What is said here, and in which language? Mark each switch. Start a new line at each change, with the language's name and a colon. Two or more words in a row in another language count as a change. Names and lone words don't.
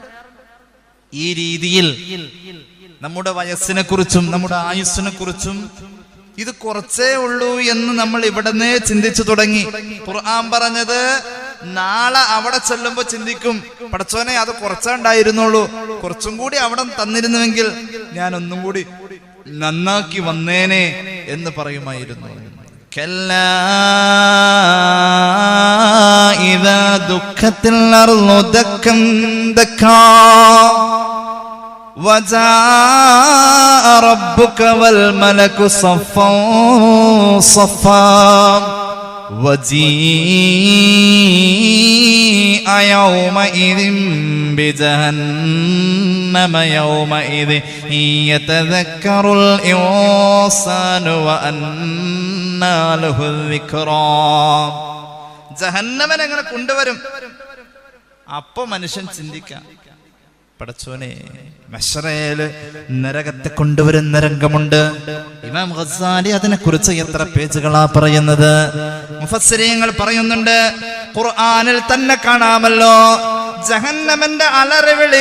Malayalam: ഈ രീതിയിൽ നമ്മുടെ വയസ്സിനെ കുറിച്ചും നമ്മുടെ ആയുസ്സിനെ കുറിച്ചും ഇത് കുറച്ചേ ഉള്ളൂ എന്ന് നമ്മൾ ഇവിടുന്ന് ചിന്തിച്ചു തുടങ്ങി. ഖുർആൻ പറഞ്ഞത് നാളെ അവിടെ ചെല്ലുമ്പോ ചിന്തിക്കും, പടച്ചോനെ അത് കുറച്ചേ ഉണ്ടായിരുന്നുള്ളൂ, കുറച്ചും കൂടി അവിടെ തന്നിരുന്നുവെങ്കിൽ ഞാൻ ഒന്നും കൂടി നന്നാക്കി വന്നേനെ എന്ന് പറയുമായിരുന്നു.
Arabic: كلا إذا دكت الأرض دكا دكا وجاء ربك والملك صفا صفا وجيء يومئذ بجهنم يومئذ يتذكر الإنسان وأنى له الذكرى.
Malayalam: ജഹന്നമനെ അങ്ങനെ കൊണ്ടുവരും. അപ്പൊ മനുഷ്യൻ ചിന്തിക്കാം, പടച്ചോനെ മശ്റയില് നരകത്തെ കൊണ്ടുവരുന്ന രംഗമുണ്ട്. ഇമാം ഗസാലി അതിനെ കുറിച്ച് എത്ര പേജുകളാ പറയുന്നത്. മുഫസ്സിരീങ്ങൾ പറയുന്നുണ്ട്, ഖുർആനിൽ തന്നെ കാണാമല്ലോ ജഹന്നമന്റെ അലറിവിളി.